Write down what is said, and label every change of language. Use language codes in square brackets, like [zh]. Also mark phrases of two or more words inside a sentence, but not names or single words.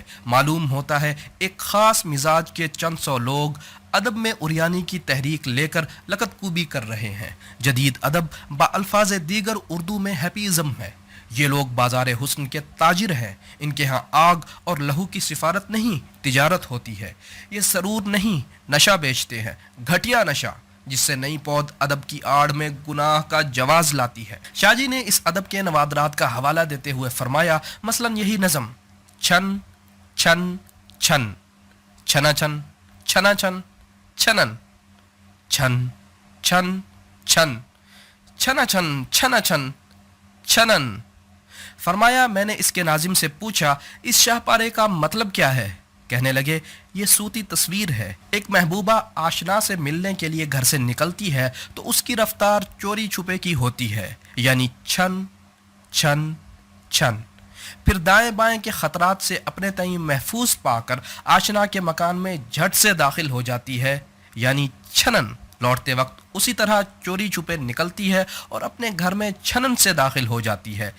[ur] معلوم ہوتا ہے ایک خاص مزاج کے چند سو لوگ ادب میں عریانی کی تحریک لے کر لکتکوبی کر رہے ہیں. جدید ادب بالفاظ دیگر اردو میں ہیپیزم ہے. یہ لوگ بازار حسن کے تاجر ہیں۔ ان کے یہاں آگ اور لہو کی سفارت نہیں، تجارت ہوتی ہے. یہ سرور نہیں، نشہ بیچتے ہیں، گھٹیا نشہ. جس سے نئی پود ادب کی آڑ میں گناہ کا جواز لاتی ہے۔ شاہ جی نے اس ادب کے نوادرات کا حوالہ دیتے ہوئے فرمایا، مثلاً یہی نظم چھن چھن چھن چھنا چھن چھنا چھن چھنن چھن چھن چھن چھنا چھن چھنا چھن چھنن۔ فرمایا میں نے اس کے ناظم سے پوچھا اس شاہ پارے کا مطلب کیا ہے؟ کہنے لگے یہ صوتی تصویر ہے، ایک محبوبہ آشنا سے ملنے کے لیے گھر سے نکلتی ہے تو اس کی رفتار چوری چھپے کی ہوتی ہے، یعنی چھن چھن چھن، پھر دائیں بائیں کے خطرات سے اپنے تئیں محفوظ پا کر آشنا کے مکان میں جھٹ سے داخل ہو جاتی ہے، یعنی چھنن، لوٹتے وقت اسی طرح چوری چھپے نکلتی ہے اور اپنے گھر میں چھنن سے داخل ہو جاتی ہے۔